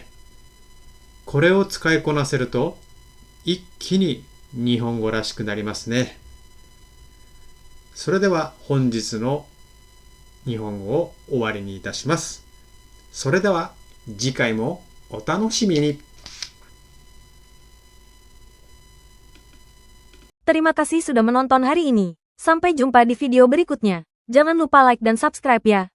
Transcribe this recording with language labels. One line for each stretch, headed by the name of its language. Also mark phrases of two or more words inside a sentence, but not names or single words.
Japanese: これを使いこなせると一気に日本語らしくなりますね。それでは本日の日本語を終わりにいたします。それでは次回もお楽しみに。
Indonesian: Terima kasih sudah menonton hari ini. Sampai jumpa di video berikutnya. Jangan lupa like dan subscribe ya.